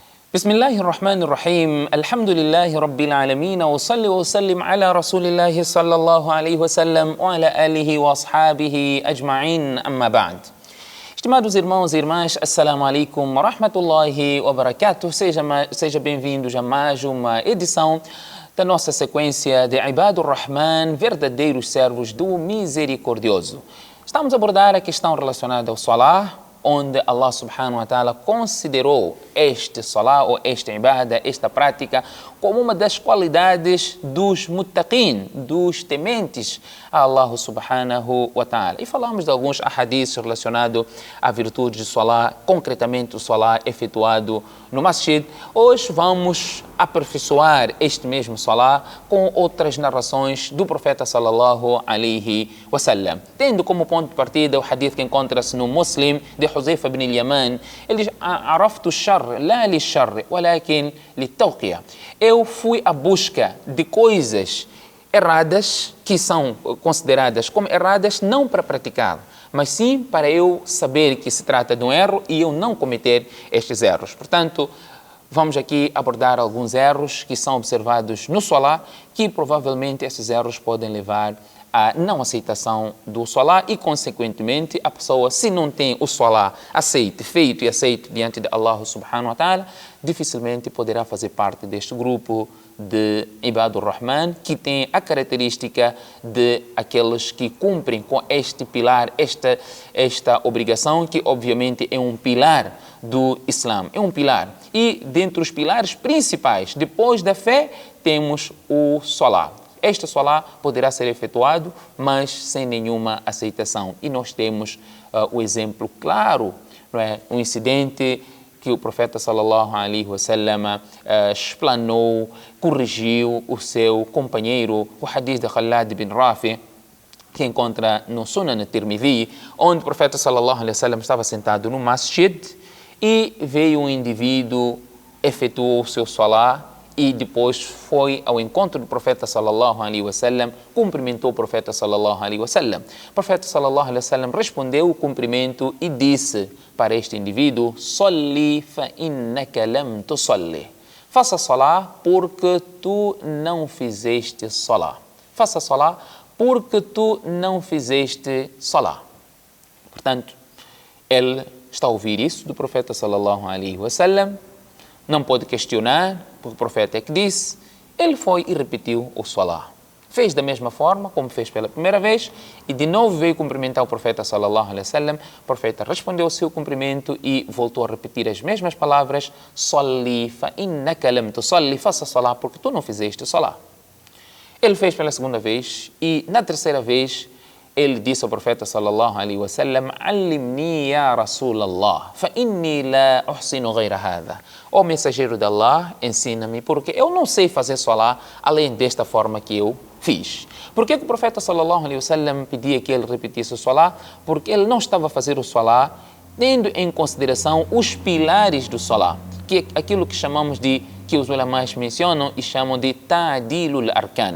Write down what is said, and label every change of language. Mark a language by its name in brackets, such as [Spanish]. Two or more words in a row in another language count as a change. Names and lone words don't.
[Arabic] بسم الله الرحمن الرحيم الحمد لله رب العالمين وصلي وسلم على رسول الله صلى الله عليه وسلم وعلى آله وأصحابه أجمعين أما بعد. [Portuguese] Estimados irmãos e irmãs, [Arabic] السلام عليكم ورحمة الله وبركاته. [Portuguese] Seja bem-vindos a mais uma edição da nossa sequência de Ibadur Rahman, verdadeiros servos do Misericordioso. Estamos a abordar a questão relacionada ao Salah, onde Allah [Arabic] سبحانه وتعالى [Portuguese] considerou este salah ou esta ibada, esta prática, como uma das qualidades dos muttaqin, dos tementes a Allah [Arabic] سبحانه وتعالى. [Portuguese] E falamos de alguns ahadiths relacionados à virtude de salah, concretamente o salah efetuado no masjid. Hoje vamos aperfeiçoar este mesmo salah com outras narrações do profeta [Arabic] صلى الله عليه وسلم. [Portuguese] Tendo como ponto de partida o hadith que encontra-se no Muslim de Huzaifa ibn al-Yaman. Ele diz: [Arabic] "عرفت الشر لا للشر ولكن للتوقي." [Portuguese] Eu fui à busca de coisas erradas que são consideradas como erradas não para praticar, mas sim para eu saber que se trata de um erro e eu não cometer estes erros. Portanto, vamos aqui abordar alguns erros que são observados no salah, que provavelmente esses erros podem levar à não aceitação do salah e, consequentemente, a pessoa, se não tem o salah feito e aceito diante de Allah [Arabic] سبحانه وتعالى, [Portuguese] dificilmente poderá fazer parte deste grupo de Ibadur Rahman, que tem a característica de aqueles que cumprem com este pilar, esta obrigação, que obviamente é um pilar do Islã, é um pilar. E dentre os pilares principais, depois da fé, temos o salah. Este salah poderá ser efetuado, mas sem nenhuma aceitação. E nós temos o exemplo claro, não é? Um incidente que o profeta [Arabic] صلى الله عليه وسلم [Portuguese] explanou, corrigiu o seu companheiro, o hadith de Khalad bin Rafi, que encontra no Sunan Tirmidhi, onde o profeta [Arabic] صلى الله عليه وسلم [Portuguese] estava sentado no masjid e veio um indivíduo, efetuou o seu salah e depois foi ao encontro do profeta [Arabic] صلى الله عليه وسلم, [Portuguese] cumprimentou o profeta [Arabic] صلى الله عليه وسلم. [Portuguese] O profeta [Arabic] صلى الله عليه وسلم [Portuguese] respondeu o cumprimento e disse para este indivíduo: [Arabic] "صل فإنك لم تصل." [Portuguese] Faça salah porque tu não fizeste salah. Faça salah porque tu não fizeste salah. Portanto, ele está a ouvir isso do profeta [Arabic] صلى الله عليه وسلم, [Portuguese] não pode questionar, porque o profeta é que disse. Ele foi e repetiu o salah. Fez da mesma forma como fez pela primeira vez e de novo veio cumprimentar o profeta [Arabic] صلى الله عليه وسلم. [Portuguese] O profeta respondeu ao seu cumprimento e voltou a repetir as mesmas palavras: [Arabic] "صل فإنك لم تصل." [Portuguese] Faça salah porque tu não fizeste salah. Ele fez pela segunda vez e na terceira vez ele disse ao profeta [Arabic] صلى الله عليه وسلم: "علمني يا رسول الله فإني لا أحسن غير هذا." [Portuguese] Ó mensageiro de Allah, ensina-me, porque eu não sei fazer salah além desta forma que eu fiz. Por que o profeta [Arabic] صلى الله عليه وسلم [Portuguese] pedia que ele repetisse o salah? Porque ele não estava a fazer o salah tendo em consideração os pilares do salah, que é aquilo que chamamos de, que os ulamás mencionam e chamam de [Arabic] تعديل الأركان.